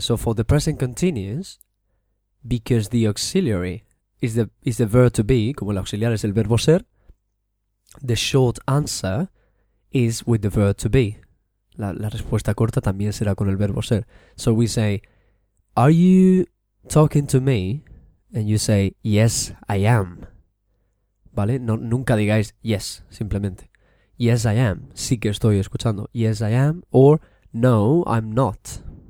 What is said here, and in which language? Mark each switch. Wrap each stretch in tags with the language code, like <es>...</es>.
<en>So, for the present continuous, because the auxiliary is the verb to be,</en> <es>como el auxiliar es el verbo ser,</es> <en>the short answer is with the verb to be.</en> <es>La respuesta corta también será con el verbo ser.</es> <en>So, we say, are you talking to me? And you say, yes, I am.</en> <es>¿Vale? No, nunca digáis yes, simplemente.</es> <en>Yes, I am.</en> <es>Sí que estoy escuchando.</es> <en>Yes, I am. Or, no, I'm not.</en>